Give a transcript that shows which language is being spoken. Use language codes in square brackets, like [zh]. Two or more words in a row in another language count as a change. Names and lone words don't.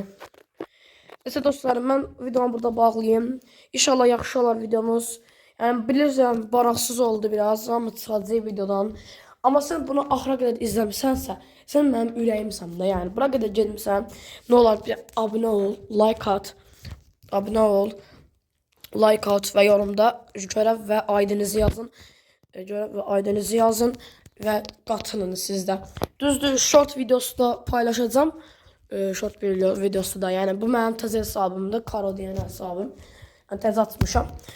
[az] Neyse dostlarım, mən videomu burada bağlayayım. İnşallah yaxşı olar videomuz. Yəni bilirsən, baraxsız oldu biraz, amma çıxacaq videodan. Amma sən bunu axıra qədər izləmisənsə, sən mənim ürəyimsən də. Yəni bura qədər getmisən, nə olar bir abunə ol, like at. Abunə ol, like at və yorumda görev və aidinizi yazın. Görev və aidinizi yazın və qatılın siz də. Düzdür, short videosu da paylaşacağım. Short videosu da, yəni bu mənim təzə hesabımdır, Karodina hesabım. Yəni təzə açmışam.